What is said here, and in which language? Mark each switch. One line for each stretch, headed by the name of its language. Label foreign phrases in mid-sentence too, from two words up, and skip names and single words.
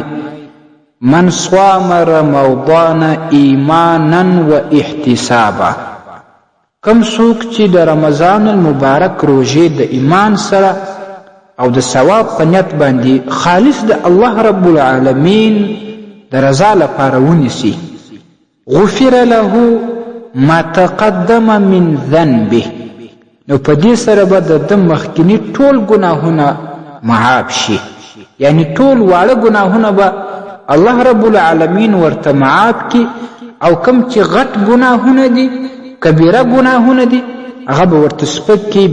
Arabic: من صام رمضان ایمانا و احتسابا،
Pashto: کم څوک چې د رمضان المبارک روژې د ایمان سره او د ثواب په نیت باندې خالص د الله رب العالمین د رضا لپاره ونیسي،
Arabic: غفر له ما تقدم من ذنبه،
Pashto: نو په دې سره به د مخکینی ټول ګناهونه معاف شي. یعنی ټول واړه ګناهونه به الله رب العالمین ورته معاف کی، او کم چې غټ ګناهونه دي، کبیره ګناهونه دي، هغه به ورته سپک کی.